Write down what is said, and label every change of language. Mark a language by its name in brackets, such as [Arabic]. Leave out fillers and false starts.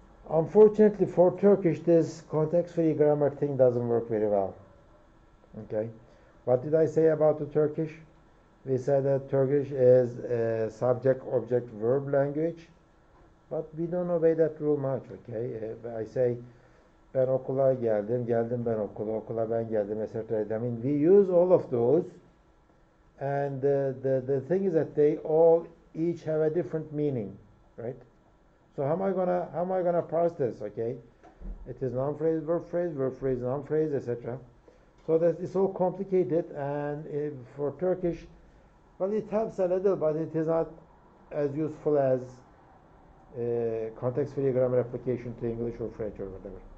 [English] Unfortunately for Turkish, this context-free grammar thing doesn't work very well. Okay, what did I say about the Turkish? We said that Turkish is a subject, object, verb language, but we don't obey that rule much. Okay, I say [Turkish] ben okula geldim, geldim ben okula ben geldim, [English] etc. I mean, we use all of those, and the thing is that they all each have a different meaning, right? So how am I gonna parse this? Okay, it is noun phrase, verb phrase, noun phrase, etc. So that it's all complicated, and for Turkish, well, it helps a little, but it is not as useful as context-free grammar application to English or French or whatever.